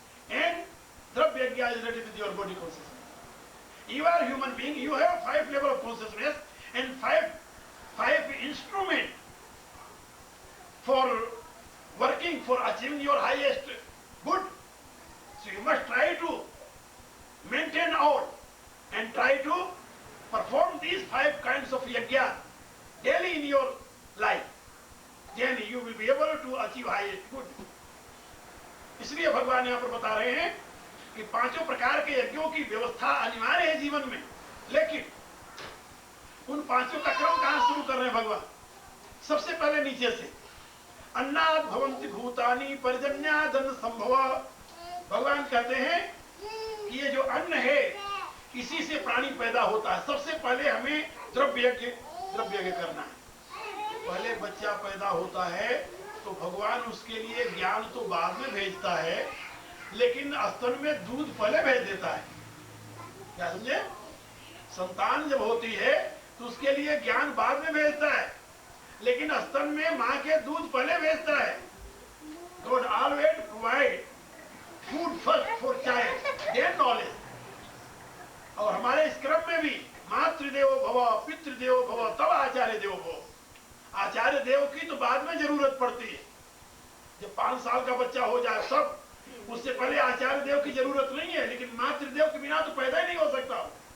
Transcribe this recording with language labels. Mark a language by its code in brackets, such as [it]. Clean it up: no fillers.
[en] And Dravya Yajna is related with your body consciousness. You are a human being, you have 5 levels of consciousness and 5 instruments for working, for achieving your highest good. So you must try to maintain all and try to perform these 5 kinds of yajna daily in your life. Then you will be able to achieve highest good. [hi] इसलिए भगवान यहाँ पर बता रहे हैं कि 5 प्रकार के यज्ञों की व्यवस्था अनिवार्य है जीवन में, लेकिन उन 5 का क्रम कहां शुरू कर रहे हैं भगवान? सबसे पहले नीचे से, [sa] अन्नाद भवन्ति भूतानि पर्जन्यादन संभव. [hi] भगवान कहते हैं कि ये जो अन्न है इसी से प्राणी पैदा होता है. सबसे पहले हमें द्रव्य यज्ञ करना है. पहले बच्चा पैदा होता है तो भगवान उसके लिए ज्ञान तो बाद में भेजता है, लेकिन स्तन में दूध पहले भेज देता है. क्या समझे? संतान जब होती है तो उसके लिए ज्ञान बाद में भेजता है, लेकिन स्तन में मां के दूध पहले भेजता है. [en] God always provide food first for child, then knowledge. [hi] और हमारे इस क्रम में भी [sa] मातृदेवो भव, पितृदेवो भव, [hi] तब आचार्य देवो भव. आचार्य देव की तो बाद में जरूरत पड़ती है. जब 5 साल का बच्चा हो जाए सब, उससे पहले आचार्य देव की जरूरत नहीं है, लेकिन मातृदेव के बिना तो पैदा ही नहीं हो सकता.